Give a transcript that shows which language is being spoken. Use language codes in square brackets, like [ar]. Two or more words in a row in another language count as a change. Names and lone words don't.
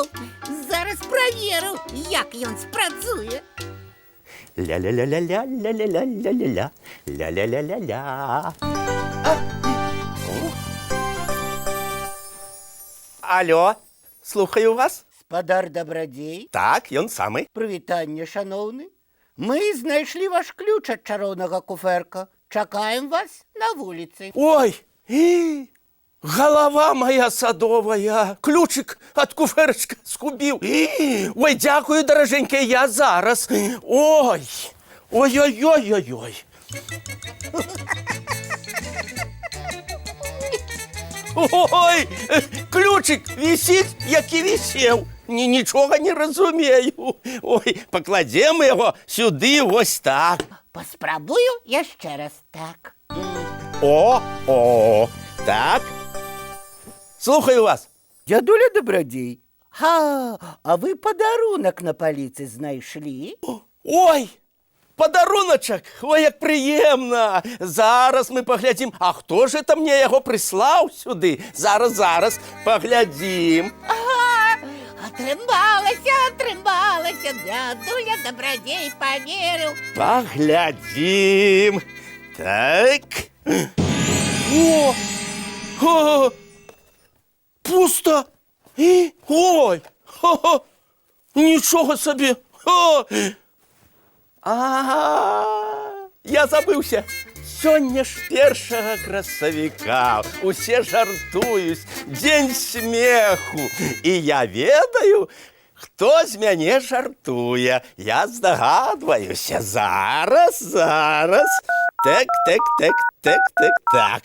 [be] Зараз праверу, як ён спрацуе! Ля-ля-ля-ля-ля-ля-ля-ля-ля-ля. Ля-ля-ля-ля-ля. Алло, слухаю вас. Спадар Дабрадзей, Так, ён самы. прывітанне, шаноўны. Мы знайшлі ваш ключ ад чароўнага куфэрка. Чакаем вас на вуліцы. [ru] Ой, голова моя садовая, ключик от куферочка скубил. [uk] Ой, дякую, дороженькая, я зараз. Ой, ой-ой-ой-ой-ой. [ru] Ой, ключик висит, як і висел. [be] Нічого не разумею. [uk] Ой, покладемо його сюди ось так. [be] Паспрабую яшчэ раз так. О, так. Слухаю вас. Дядуля Дабрадзей, а вы падарунак на паліцы знайшлі? [uk] Ой, подаруночок, ой, як приємно. Зараз ми поглядім. А хто ж это мне його прислав сюди? Зараз поглядім. [be] Атрымалася, дядуля Дабрадзей паверыў. [uk] Поглядім. Так. О, пусто. Ой, нічого собі. [be] Я забыўся. Сёння ж першага красавіка. Усе жартуюць. Дзень смеху. І я ведаю, хто з мяне жартуе. Я здагадваюся. Зараз. Так.